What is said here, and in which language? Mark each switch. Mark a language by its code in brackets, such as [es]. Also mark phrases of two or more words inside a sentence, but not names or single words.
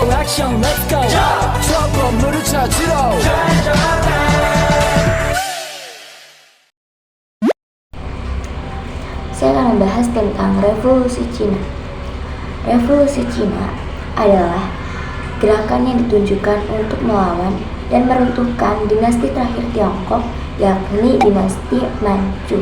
[ko] 액션 [en] let's go [ko] 저 건물을 찾으러 [id] Saya akan membahas tentang Revolusi Cina. Revolusi Cina adalah gerakan yang ditunjukkan untuk melawan dan meruntuhkan dinasti terakhir Tiongkok, yakni dinasti Manchu.